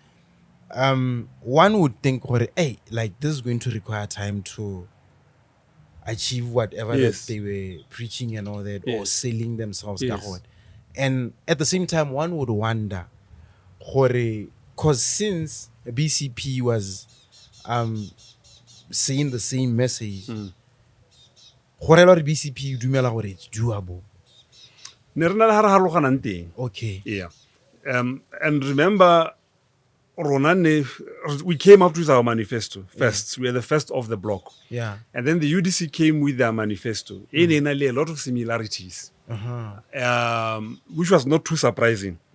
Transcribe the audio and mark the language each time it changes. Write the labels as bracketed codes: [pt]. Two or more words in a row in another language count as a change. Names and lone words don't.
[en] One would think, hey, like this is going to require time to achieve whatever that they were preaching and all that, or selling themselves. Yes. And at the same time, one would wonder, because since BCP was saying the same message, BCP [tn] dumela gore [en] it's doable. Okay. Yeah. And remember, we came up with our manifesto first. We are the first of the block. Yeah. And then the UDC came with their manifesto. In a lot of similarities, which was not too surprising.